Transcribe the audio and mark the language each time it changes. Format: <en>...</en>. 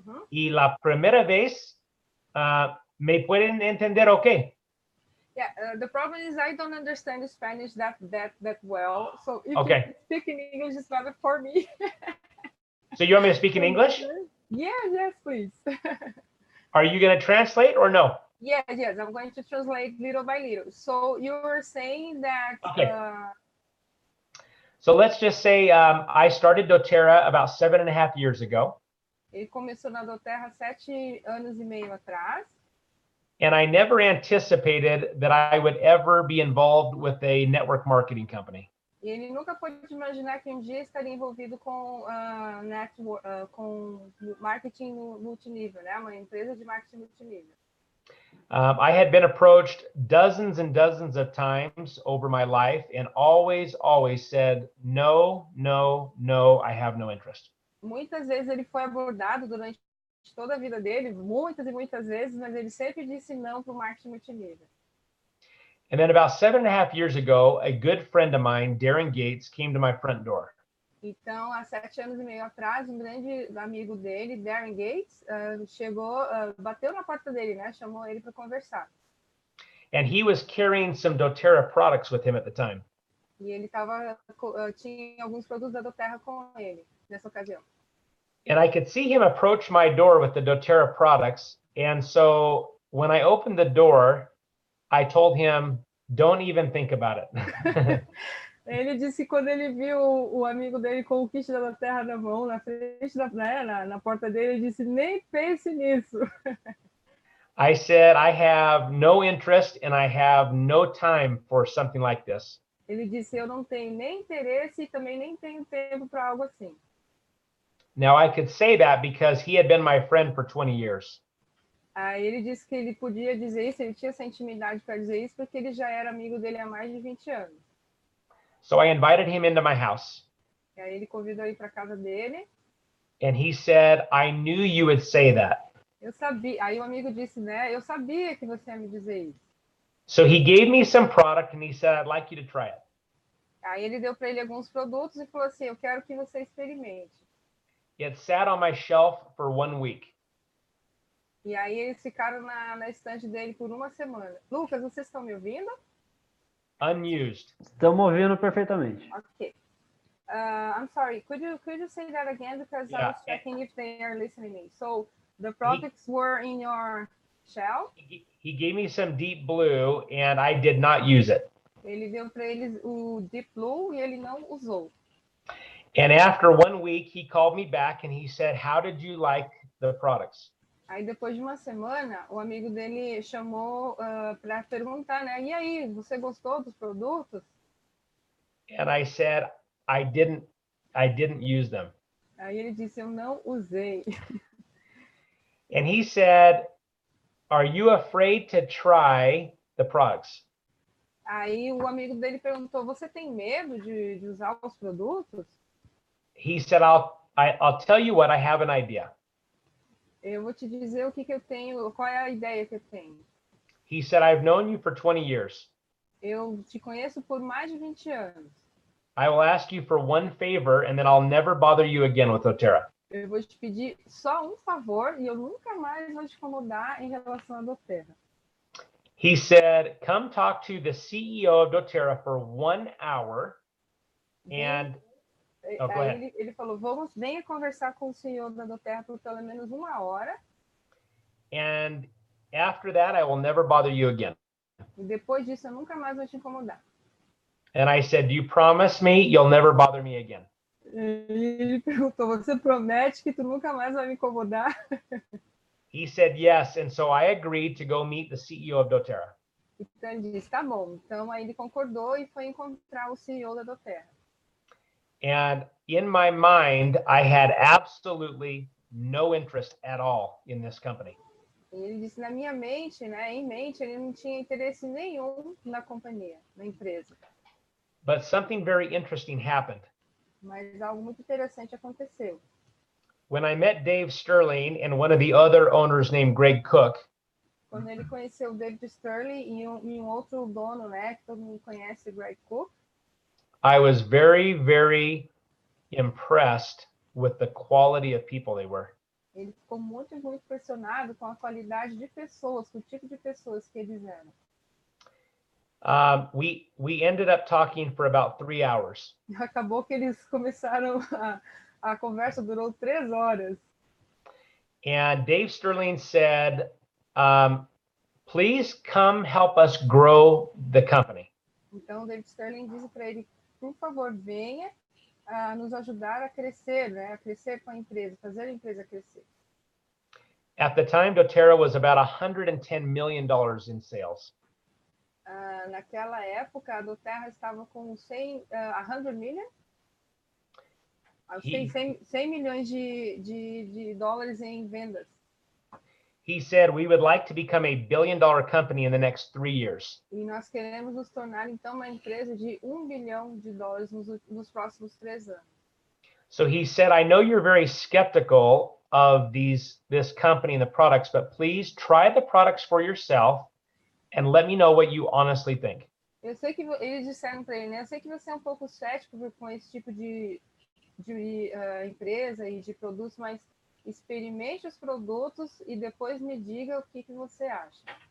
<es>Y la primera vez, ¿me pueden entender okay?</es> <en>Yeah, the problem is I don't understand Spanish that well. So if okay. you speak in English, it's better for me. So you want me to speak in English? Yes, please. Are you going to translate or no? Yes, I'm going to translate little by little. So you were saying that... Okay. So let's just say I started Doterra about 7.5 years ago.</en> <pt>Ele começou na Doterra 7 anos e meio atrás.</pt> <en>And I never anticipated that I would ever be involved with a network marketing company.</en> <pt>E ele nunca pôde imaginar que um dia estaria envolvido com com marketing multinível, né? Uma empresa de marketing multinível.</pt> <en>I had been approached dozens and dozens of times over my life and always said, no, I have no interest.</en> <pt>Muitas vezes ele foi abordado durante toda a vida dele, muitas e muitas vezes, mas ele sempre disse não para o marketing multinível.</pt> <en>And then about 7.5 years ago, a good friend of mine, Darren Gates, came to my front door.</en> <pt>Então, há 7 anos e meio atrás, um grande amigo dele, Darren Gates, chegou, bateu na porta dele, né? Chamou ele para conversar.</pt> <en>And he was carrying some Doterra products with him at the time.</en> <pt>E ele tinha alguns produtos da Doterra com ele nessa ocasião.</pt> <en>And I could see him approach my door with the Doterra products. And so when I opened the door, I told him, Don't even think about it.</en> <pt>Ele disse que quando ele viu o amigo dele com o kit da Doterra na mão, na frente na porta dele, ele disse, nem pense nisso.</pt> <en>I said, I have no interest and I have no time for something like this.</en> <pt>Ele disse, eu não tenho nem interesse e também nem tenho tempo para algo assim.</pt> <en>Now, I could say that because he had been my friend for 20 years.</en> <pt>Aí ele disse que ele podia dizer isso, ele tinha essa intimidade para dizer isso, porque ele já era amigo dele há mais de 20 anos.</pt> <en>So I invited him into my house.</en> <pt>E aí ele convidou ele para casa dele.</pt> <en>And he said, I knew you would say that.</en> <pt>Eu sabia. Aí o amigo disse, né? Eu sabia que você ia me dizer isso.</pt> <en>So he gave me some product and he said, I'd like you to try it.</en> <pt>Aí ele deu para ele alguns produtos e falou assim, eu quero que você experimente.</pt> <en>It sat on my shelf for 1 week.</en> <pt>E aí eles ficaram na estante dele por uma semana. Lucas, vocês estão me ouvindo?</pt> <en>Unused.</en> <pt>Estamos ouvindo perfeitamente.</pt> <en>Okay. I'm sorry. Could you say that again, because I was checking if they are listening me. So the products were in your shelf. He gave me some deep blue and I did not use it.</en> <pt>Ele deu para eles o Deep Blue e ele não usou.</pt> <en>And after 1 week, he called me back and he said, how did you like the products?</en> <pt>Aí depois de uma semana, o amigo dele chamou para perguntar, né? E aí, você gostou dos produtos?</pt> <en>And I said, I didn't use them.</en> <pt>Aí ele disse, eu não usei.</pt> <en>And he said, are you afraid to try the products?</en> <pt>Aí o amigo dele perguntou, você tem medo de usar os produtos?</pt> <en>He said, I'll tell you what, I have an idea.</en> <pt>Eu vou te dizer o que eu tenho, qual é a ideia que eu tenho.</pt> <en>He said, I've known you for 20 years.</en> <pt>Eu te conheço por mais de 20 anos.</pt> <en>I will ask you for one favor and then I'll never bother you again with Doterra.</en> <pt>Eu vou te pedir só um favor e eu nunca mais vou te incomodar em relação a Doterra.</pt> <en>He said, come talk to the CEO of Doterra for 1 hour and... Oh, go ahead.</en> <pt>Aí ele falou, venha conversar com o CEO da Doterra por pelo menos 1 hora.</pt> <en>And after that, I will never bother you again.</en> <pt>E depois disso, eu nunca mais vou te incomodar.</pt> <en>And I said, do you promise me you'll never bother me again?</en> <pt>E ele perguntou, você promete que tu nunca mais vai me incomodar?</pt> <en>He said, yes. And so I agreed to go meet the CEO of Doterra.</en> <pt>Então ele disse, tá bom. Então aí ele concordou e foi encontrar o CEO da Doterra.</pt> <en>And in my mind, I had absolutely no interest at all in this company.</en> <pt>E ele disse, na minha mente, né, em mente, ele não tinha interesse nenhum na companhia, na empresa.</pt> <en>But something very interesting happened.</en> <pt>Mas algo muito interessante aconteceu.</pt> <en>When I met Dave Sterling and one of the other owners named Greg Cook,</en> <pt>Quando ele conheceu o David Sterling e um outro dono, né, que todo mundo conhece, Greg Cook,</pt> <en>I was very, very impressed with the quality of people they were.</en> <pt>ele ficou muito impressionado com a qualidade de pessoas, com o tipo de pessoas que eles eram.</pt> <en>We ended up talking for about 3 hours.</en> <pt>Acabou que eles começaram, a conversa durou 3 horas.</pt> <en>And Dave Sterling said, please come help us grow the company.</en> <pt>Então, o David Sterling disse para ele, por favor, venha nos ajudar a crescer, né? A crescer com a empresa, fazer a empresa crescer.</pt> <en>At the time, Doterra was about $110 million in sales.</en> <pt>Naquela época, a Doterra estava com 100 million? 100 milhões de dólares em vendas.</pt> <en>He said, we would like to become a $1 billion company in the next 3 years.</en> <pt>E nós queremos nos tornar, então, uma empresa de $1 bilhão nos próximos 3 anos.</pt> <en>So he said, I know you're very skeptical of this company and the products, but please try the products for yourself and let me know what you honestly think.</en> <pt>Eu sei que eles disseram para ele, né? Eu sei que você é um pouco cético com esse tipo de empresa e de produtos, mas experimente os produtos e depois me diga o que você acha.</pt>